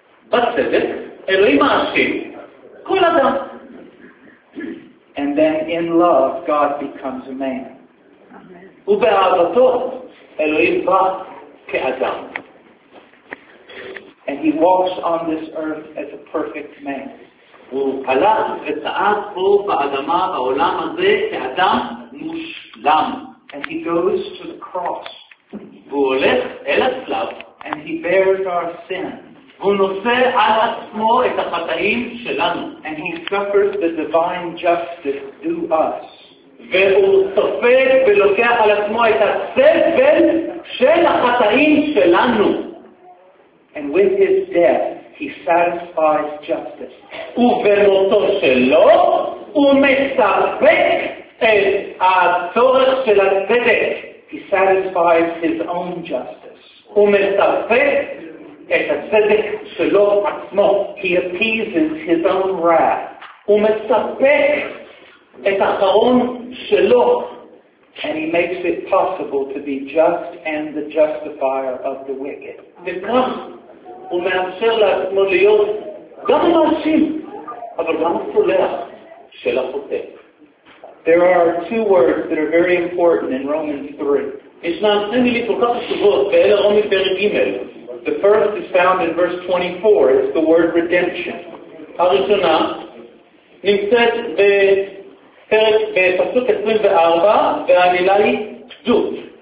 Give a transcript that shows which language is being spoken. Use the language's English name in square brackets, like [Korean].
[Hebrew] בצדק, אלוהים מאשים כל אדם. [English] And then in love, God becomes a man. [Hebrew] ובאהבתו, אלוהים בא כאדם. [English] And he walks on this earth as a perfect man. [Hebrew] הוא הלך וצעד פה באדמה, בעולם הזה, כאדם מושלם. [English] And he goes to the cross. [Hebrew] והוא הולך אל הצלב. [English] And he bears our sin. [Hebrew] והוא נושא על עצמו את החטאים שלנו. [English] And he suffers the divine justice due us. [Hebrew] והוא סופג ולוקח על עצמו את הסבל של החטאים שלנו. [English] And with his death, he satisfies justice. [Hebrew] ובמותו שלו, הוא מספק את הצורך של הצדק. [English] He satisfies his own justice. [Hebrew] הוא מספק את הצדק שלו עצמו. [English] He appeases his own wrath. [Hebrew] הוא מספק את החרון שלו. [English] And he makes it possible to be just and the justifier of the wicked. [Hebrew] וכך הוא מאפשר לעצמו להיות גם המאשים, אבל גם הסולח של החוטא. [English] There are two words that are very important in Romans 3. [Hebrew] ישנן שני מילים כל כך חשובות, ואלה רומי פרק ג'. [English] The first is found in verse 24, it's the word redemption. [Hebrew] הראשונה נמצאת בפסוק 24, והמילה היא פדות.